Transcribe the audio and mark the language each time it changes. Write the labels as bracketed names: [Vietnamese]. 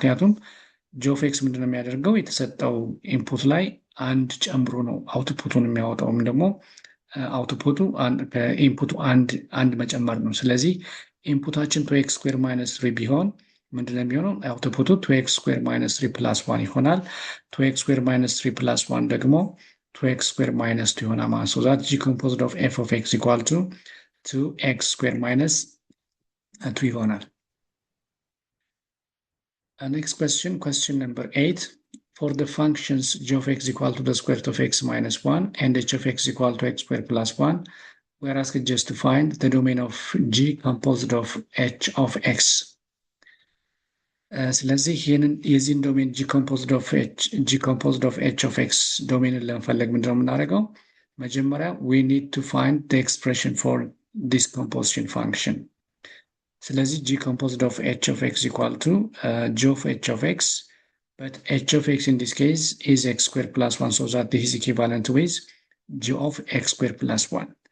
[Amharic] ምክንያቱም g of x ምንድነው የሚያደርገው? የተሰጠው ኢንፑት ላይ አንድ ጨምሮ ነው አውትፑቱን የሚያወጣው፣ ወይም ደግሞ አውትፑቱ ከኢንፑቱ አንድ መጨመር ነው። ስለዚህ ኢንፑታችን 2x squared minus 3 ቢሆን ምንድነው የሚሆነው? አውትፑቱ 2x squared minus 3 plus 1 ይሆናል። 2x squared minus 3 plus 1 ደግሞ 2x squared minus 2 ይሆናል ማለት ነው። [English] So that g composite of f of x equal to 2x squared minus 2 [Amharic] ይሆናል። [English] Next question, question number 8. For the functions g of x equal to the square root of x minus 1 and h of x equal to x squared plus 1, we are asked just to find the domain of g composite of h of x. [Amharic] ስለዚህ ይህንን የዚህን ዶሜን g composite of h of x ዶሜንን ለመፈለግ ምንድነው የምናደርገው? [English] መጀመሪያ we need to find the expression for this composition function. ስለዚህ g composite of h of x equal to g of h of x, but h of x in this case is x squared plus 1, so that this is equivalent with g of x squared plus 1.